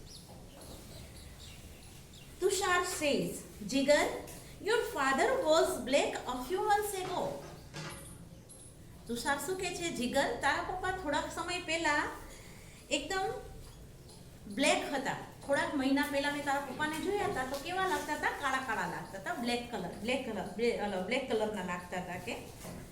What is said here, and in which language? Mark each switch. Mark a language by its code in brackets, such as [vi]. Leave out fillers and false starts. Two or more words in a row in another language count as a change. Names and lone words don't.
[en] Tushar says, Jigar, your father was black a few months ago. [gu] તુષાર શું કહે છે? જીગર, તારા પપ્પા થોડાક સમય પહેલા એકદમ બ્લેક હતા. થોડાક મહિના પહેલા મેં તારા પપ્પાને જોયા હતા તો કેવા લાગતા હતા? કાળા કાળા લાગતા હતા. બ્લેક કલરના લાગતા હતા.